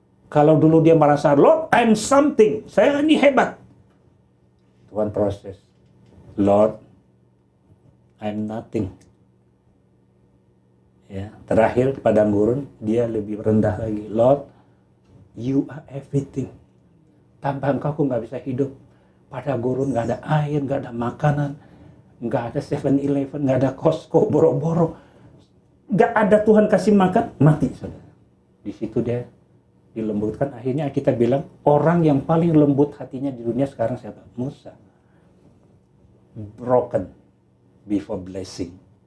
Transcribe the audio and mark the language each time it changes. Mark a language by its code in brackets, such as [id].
[id] Kalau dulu dia merasa, [en] Lord, I'm something. [id] Saya ini hebat. Tuhan proses. [en] Lord, I'm nothing. [id] Ya, terakhir padang gurun dia lebih rendah lagi. [en] Lord, you are everything. [id] Tanpa engkau aku nggak bisa hidup. Padang gurun nggak ada air, nggak ada makanan, nggak ada 7-Eleven, nggak ada Costco, boro-boro. Nggak ada Tuhan kasih makan, mati saudara. Di situ dia dilembutkan. Akhirnya kita bilang orang yang paling lembut hatinya di dunia sekarang siapa? Musa. [en] Broken before blessing.